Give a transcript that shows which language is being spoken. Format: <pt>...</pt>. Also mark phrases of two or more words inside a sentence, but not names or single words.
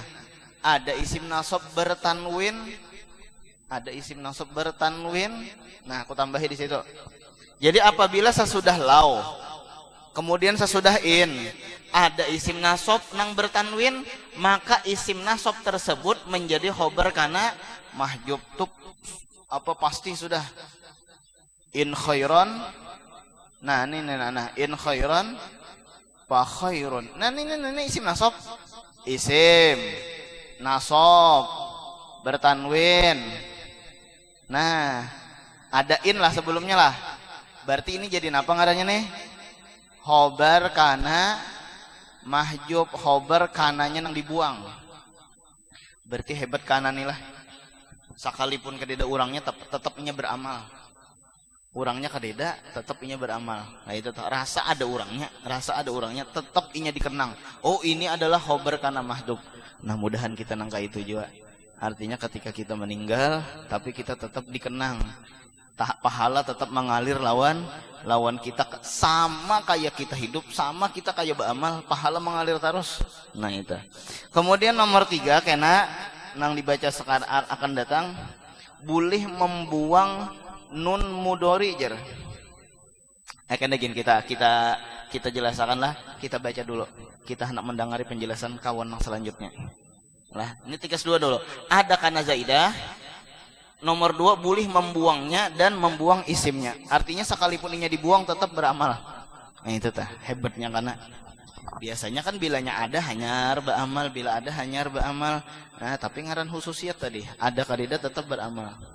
<id>Ada isim nasab bertanwin, nah aku tambahi di situ. Jadi apabila sesudah lau Kemudian sesudah in ada isim nasab nang bertanwin, maka isim nasab tersebut menjadi</id> <ar>خبر كان محجوب.</ar> <id>Tuh apa pasti sudah</id> <ar>إن خيرا.</ar> <id>Nah ini nah</id> <ar>إن خيرا فخير.</ar> <id>Nah ini isim nasab. Isim nasab bertanwin. Nah, ada in lah sebelumnya lah. Berarti ini jadi apa ngaranya nih?</id> <ar>خبر كان محجوب,</ar> <id>khobar kananya nang dibuang.</id> <bjn>Berarti hebat kana nih lah. Sakalipun kadeda urangnya tetap inya beramal. Urangnya kadeda tetap inya beramal. Nah itu tuh, rasa ada urangnya tetap inya dikenang.</bjn> <id>Oh, ini adalah</id> <ar>خبر كان محجوب.</ar> <id>Nah, mudahan kita nangka itu juga. Artinya ketika kita meninggal tapi kita tetap dikenang. Pahala tetap mengalir lawan kita, sama kayak kita hidup, sama kita kayak beramal, pahala mengalir terus. Nah itu. Kemudian nomor 3 kena nang dibaca sekarang akan datang, boleh membuang</id> <ar>نون مضارع</ar> <id>jer. Akan gini kita jelaskan lah, kita baca dulu. Kita hendak mendengari penjelasan kawan yang selanjutnya. Lah, ini 32 dulu. Ada</id> <ar>كان زائدة.</ar> <id>Nomor 2 boleh membuangnya dan membuang isimnya.</id> <bjn>Artinya sekalipun inya dibuang tetap beramal. Nah itu tah hebatnya, karena biasanya kan bilanya ada hanyar beramal, bila ada hanyar beramal. Nah tapi ngaran khususiyat tadi, ada kadida tetap beramal.</bjn>